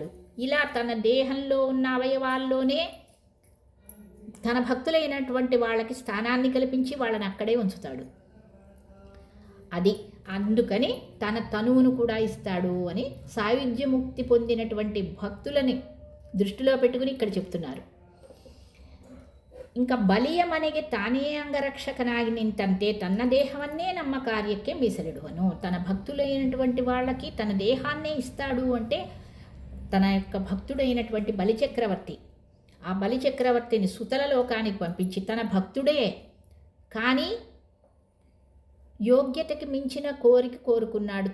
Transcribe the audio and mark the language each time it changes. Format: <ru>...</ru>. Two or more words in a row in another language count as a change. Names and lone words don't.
<te>ఇలా తన దేహంలో ఉన్న అవయవాల్లోనే తన భక్తులైనటువంటి వాళ్ళకి స్థానాన్ని కల్పించి వాళ్ళని అక్కడే ఉంచుతాడు. అందుకని తన తనువును కూడా ఇస్తాడు అని సాయుజ్య ముక్తి పొందినటువంటి భక్తులని దృష్టిలో పెట్టుకుని ఇక్కడ చెప్తున్నారు.</te> <kn>ఇంకా ಬಲಿಯ ಮನೆಗೆ ತಾನೇ ಅಂಗರಕ್ಷಕನಾಗಿ ನಿಂತಂತೆ ತನ್ನ ದೇಹವನ್ನೇ ನಮ್ಮ కార్యಕ್ಕೆ ಮೀಸಲಿಡುವನು.</kn> <te>తన భక్తులైనటువంటి వాళ్ళకి తన దేహాన్నే ఇస్తాడు అంటే, తన యొక్క భక్తుడైనటువంటి బలిచక్రవర్తి, ఆ బలిచక్రవర్తిని సుతల లోకానికి పంపించి, తన భక్తుడే కానీ యోగ్యతకి మించిన కోరుకున్నాడు.</te>